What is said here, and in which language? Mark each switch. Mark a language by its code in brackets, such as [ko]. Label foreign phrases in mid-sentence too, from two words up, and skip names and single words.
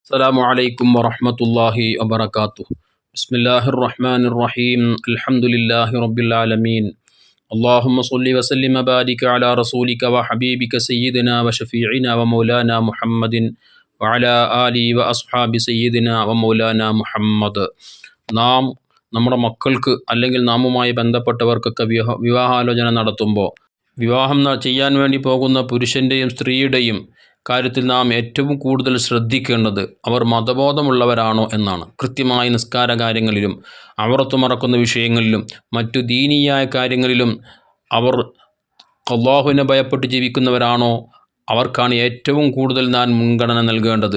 [ar] السلام عليكم ورحمة الله وبركاته. بسم الله الرحمن الرحيم. الحمد لله رب العالمين. اللهم صل وسلم وبارك على رسولك وحبيبك سيدنا وشفيعنا ومولانا محمد وعلى آله وأصحاب سيدنا ومولانا محمد. [ml] നാം നമ്മുടെ മക്കൾക്ക് അല്ലെങ്കിൽ നാമുമായി ബന്ധപ്പെട്ടവർക്കൊക്കെ വിവാഹാലോചന നടത്തുമ്പോൾ വിവാഹം ചെയ്യാൻ വേണ്ടി പോകുന്ന പുരുഷൻ്റെയും സ്ത്രീയുടെയും കാര്യത്തിൽ നാം ഏറ്റവും കൂടുതൽ ശ്രദ്ധിക്കേണ്ടത് അവർ മതബോധമുള്ളവരാണോ എന്നാണ്. കൃത്യമായ നിസ്കാര കാര്യങ്ങളിലും അവറത്ത് മറക്കുന്ന വിഷയങ്ങളിലും മറ്റു ദീനീയായ കാര്യങ്ങളിലും അവർ അല്ലാഹുവിനെ ഭയപ്പെട്ട് ജീവിക്കുന്നവരാണോ, അവർക്കാണ് ഏറ്റവും കൂടുതൽ നാം മുൻഗണന നൽകേണ്ടത്.